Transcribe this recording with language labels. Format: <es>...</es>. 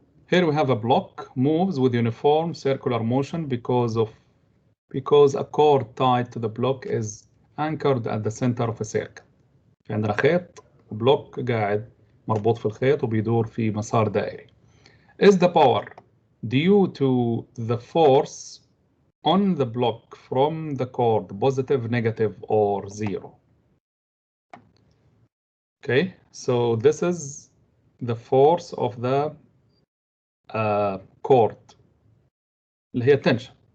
<en>Here we have a block moves with uniform circular motion because a cord tied to the block is anchored at the center of a circle.</en> <ar>في عندنا خيط بلوك قاعد مربوط في الخيط وبيدور في مسار دائري.</ar> <en>Is the power due to the force on the block from the cord positive, negative, or zero? Okay, so this is the force of the cord</en> <ar>اللي هي</ar> <en>tension.</en>